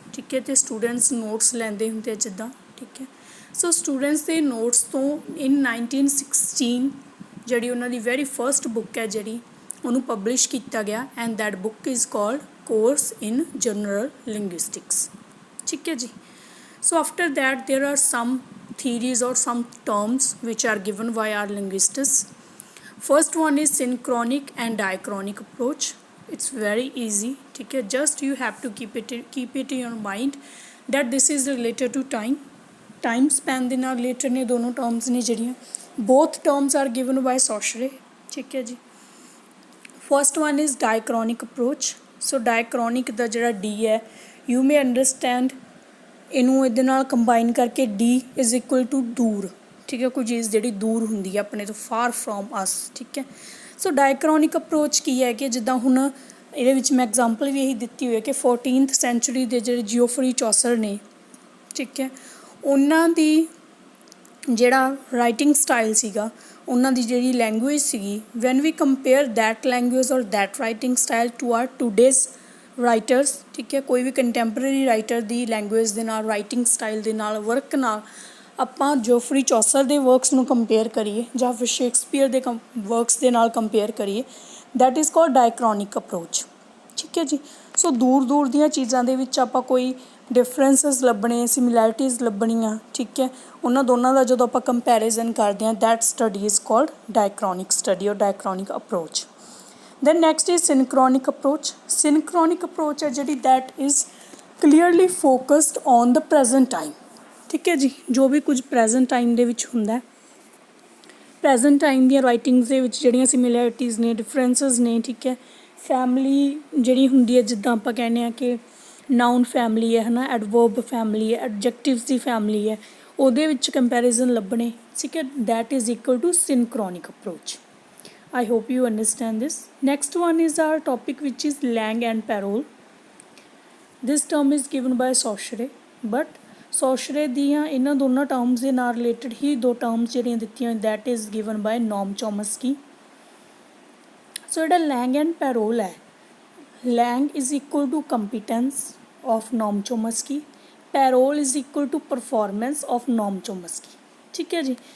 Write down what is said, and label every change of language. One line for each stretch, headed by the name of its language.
Punjabi: ਠੀਕ ਹੈ, ਅਤੇ ਸਟੂਡੈਂਟਸ ਨੋਟਸ ਲੈਂਦੇ ਹੁੰਦੇ ਜਿੱਦਾਂ। ਠੀਕ ਹੈ। ਸੋ ਸਟੂਡੈਂਟਸ ਦੇ ਨੋਟਸ ਤੋਂ ਇਨ 1916 ਜਿਹੜੀ ਉਹਨਾਂ ਦੀ ਵੈਰੀ ਫਸਟ ਬੁੱਕ ਹੈ ਜਿਹੜੀ ਉਹਨੂੰ ਪਬਲਿਸ਼ ਕੀਤਾ ਗਿਆ,
English: And that book is called course in general linguistics.
Punjabi: ਠੀਕ ਹੈ ਜੀ।
English: So after that there are some theories or some terms which are given by our linguists. First one is synchronic and diachronic approach. It's very easy.
Hindi: ठीक है,
English: just you have to keep it in your mind that this is related to time span
Punjabi: ਦੇ ਨਾਲ related ਨੇ ਦੋਨੋਂ terms ਨੇ ਜਿਹੜੀਆਂ।
English: both terms are given by Saussure।
Punjabi: ਠੀਕ ਹੈ ਜੀ।
English: first one is diachronic approach.
Punjabi: So diachronic ਦਾ ਜਿਹੜਾ D ਹੈ,
English: you may understand
Punjabi: ਇਹਨੂੰ ਇਹਦੇ ਨਾਲ ਕੰਬਾਈਨ ਕਰਕੇ D ਇਜ਼ ਇਕੁਅਲ ਟੂ ਦੂਰ। ਠੀਕ ਹੈ, ਕੋਈ ਚੀਜ਼ ਜਿਹੜੀ ਦੂਰ ਹੁੰਦੀ ਹੈ ਆਪਣੇ ਤੋਂ,
English: Far from us.
Punjabi: ਠੀਕ ਹੈ। ਸੋ ਡਾਇਕ੍ਰੋਨਿਕ ਅਪਰੋਚ ਕੀ ਹੈ ਕਿ ਜਿੱਦਾਂ ਹੁਣ ਇਹਦੇ ਵਿੱਚ ਮੈਂ ਐਗਜ਼ਾਮਪਲ ਵੀ ਇਹੀ ਦਿੱਤੀ ਹੋਈ ਹੈ ਕਿ 14th ਸੈਂਚੁਰੀ ਦੇ ਜਿਹੜੇ ਜਿਓਫਰੀ ਚੌਸਰ ਨੇ, ਠੀਕ ਹੈ, ਉਹਨਾਂ ਦੀ ਜਿਹੜਾ ਰਾਈਟਿੰਗ ਸਟਾਈਲ ਸੀਗਾ, ਉਹਨਾਂ ਦੀ ਜਿਹੜੀ ਲੈਂਗੁਏਜ ਸੀਗੀ,
English: When we compare that language or that writing style to our today's writers.
Punjabi: ਠੀਕ ਹੈ, ਕੋਈ ਵੀ ਕੰਟੈਂਪਰੇਰੀ ਰਾਈਟਰ ਦੀ ਲੈਂਗੁਏਜ ਦੇ ਨਾਲ, ਰਾਈਟਿੰਗ ਸਟਾਈਲ ਦੇ ਨਾਲ, ਵਰਕ ਨਾਲ ਆਪਾਂ ਜੋਫਰੀ ਚੌਸਰ ਦੇ ਵਰਕਸ ਨੂੰ ਕੰਪੇਅਰ ਕਰੀਏ ਜਾਂ ਫਿਰ ਸ਼ੇਕਸਪੀਅਰ ਦੇ ਵਰਕਸ ਦੇ ਨਾਲ ਕੰਪੇਅਰ ਕਰੀਏ,
English: That is called diachronic approach.
Punjabi: ਠੀਕ ਹੈ ਜੀ। ਸੋ ਦੂਰ ਦੀਆਂ ਚੀਜ਼ਾਂ ਦੇ ਵਿੱਚ ਆਪਾਂ ਕੋਈ ਡਿਫਰੈਂਸਿਸ ਲੱਭਣੇ, ਸਿਮਿਲੈਰਿਟੀਜ਼ ਲੱਭਣੀਆਂ। ਠੀਕ ਹੈ, ਉਹਨਾਂ ਦੋਨਾਂ ਦਾ ਜਦੋਂ ਆਪਾਂ ਕੰਪੈਰੀਜ਼ਨ ਕਰਦੇ ਹਾਂ,
English: That study is called diachronic study or diachronic approach. Then next is synchronic approach. Synchronic approach
Punjabi: ਹੈ ਜਿਹੜੀ
English: that is clearly focused on the present time।
Punjabi: ਠੀਕ ਹੈ ਜੀ। ਜੋ ਵੀ ਕੁਝ ਪ੍ਰੈਜ਼ੈਂਟ ਟਾਈਮ ਦੇ ਵਿੱਚ ਹੁੰਦਾ, ਪ੍ਰੈਜ਼ੈਂਟ ਟਾਈਮ ਦੀਆਂ ਰਾਈਟਿੰਗਸ ਦੇ ਵਿੱਚ ਜਿਹੜੀਆਂ ਸਿਮਿਲੈਰਿਟੀਜ਼ ਨੇ, ਡਿਫਰੈਂਸਿਸ ਨੇ। ਠੀਕ ਹੈ। ਫੈਮਿਲੀ ਜਿਹੜੀ ਹੁੰਦੀ ਹੈ, ਜਿੱਦਾਂ ਆਪਾਂ ਕਹਿੰਦੇ ਹਾਂ ਕਿ ਨਾਊਨ ਫੈਮਿਲੀ ਹੈ, ਹੈ ਨਾ, ਐਡਵਰਬ ਫੈਮਿਲੀ ਹੈ, ਐਡਜੈਕਟਿਵਸ ਦੀ ਫੈਮਿਲੀ ਹੈ, ਉਹਦੇ ਵਿੱਚ ਕੰਪੈਰੀਜ਼ਨ ਲੱਭਣੇ। ਠੀਕ ਹੈ,
English: That is equal to synchronic approach. I hope you understand this. Next one is our topic which is Lang and Parole. This term is given by Saussure, but
Punjabi: ਸੋਸ਼ਰੇ ਦੀਆਂ ਇਹਨਾਂ ਦੋਨਾਂ ਟਰਮਸ ਦੇ ਨਾਲ ਰਿਲੇਟਡ ਹੀ ਦੋ terms ਜਿਹੜੀਆਂ ਦਿੱਤੀਆਂ
English: That is given by Noam Chomsky.
Punjabi: ਸੋ ਜਿਹੜਾ ਲੈਂਗ and parole ਹੈ,
English: Langue is equal to competence of Noam Chomsky, parole is equal to performance of Noam Chomsky.
Punjabi: ਠੀਕ ਹੈ ਜੀ।